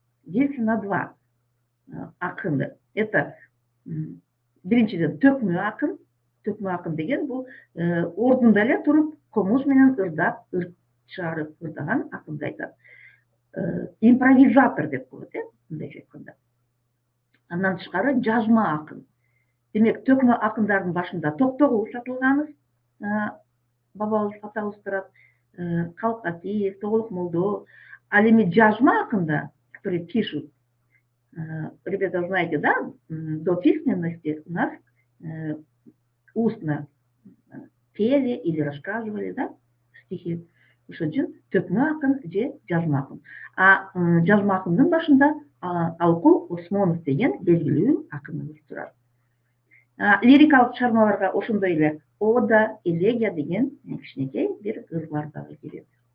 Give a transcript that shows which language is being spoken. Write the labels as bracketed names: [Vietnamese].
[Russian] Делится на два [Kyrgyz] акынды. Это биринчиден төкмө акын деген бул ордунда эле туруп комуз менен ырдап, ыр чыгарып ырдаган акынды айтат. Импровизатор деп коет, мындайча айтканда. Андан тышкары жазма акын. Демек, төкмө акындардын башында Токтогул сатылганбыз, бабабыз, атабыз турат, Калкатиев, Тоголук Молдо. Ал эми жазма акында, [Russian] которые пишут, ребята, знаете, да, до письменности у нас устно пели или рассказывали, да, стихи. [Kyrgyz] Ошон үчүн төкмө акын же жазма акын. Жазма акындын башында Алкул Осмонов деген белгилүү акыныбыз турат. Лирикалык чыгармаларга ошондой эле ода, элегия деген кичинекей бир ырлар дагы кирет.